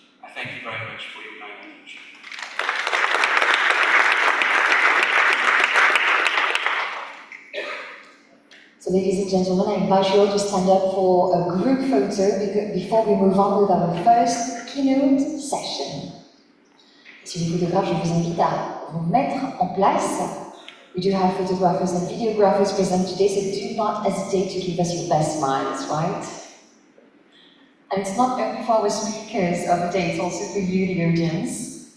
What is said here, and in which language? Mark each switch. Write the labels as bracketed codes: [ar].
[en] I thank you very much for your kind attention. So ladies and gentlemen, I invite you all to stand up for a group photo before we move on with our first keynote session. [fr] Si les photographes, je vous invite à vous mettre en place. [en] We do have photographers and videographers present today, so do not hesitate to give us your best smiles, right? And it's not only for our speakers of the day, it's also for you, the audience.